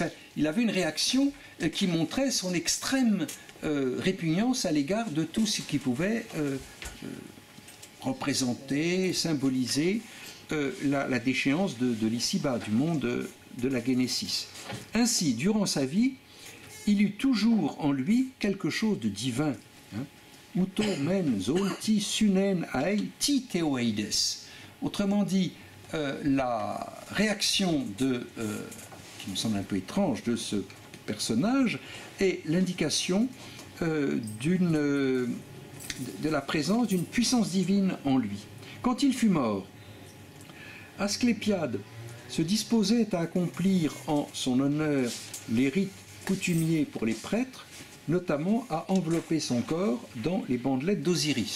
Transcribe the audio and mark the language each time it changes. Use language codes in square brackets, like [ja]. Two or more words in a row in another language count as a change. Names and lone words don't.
[fr] Enfin, il avait une réaction qui montrait son extrême répugnance à l'égard de tout ce qui pouvait représenter, symboliser la déchéance de l'ici-bas, du monde de la Génésis. Ainsi, durant sa vie, il eut toujours en lui quelque chose de divin. [el] οὕτω μὲν ζῶντι συνῆν ἀεί τι θεοειδές. [fr] Autrement dit, la réaction qui me semble un peu étrange de ce personnage est l'indication de la présence d'une puissance divine en lui. Quand il fut mort, Asclépiade se disposait à accomplir en son honneur les rites coutumiers pour les prêtres, notamment à envelopper son corps dans les bandelettes d'Osiris.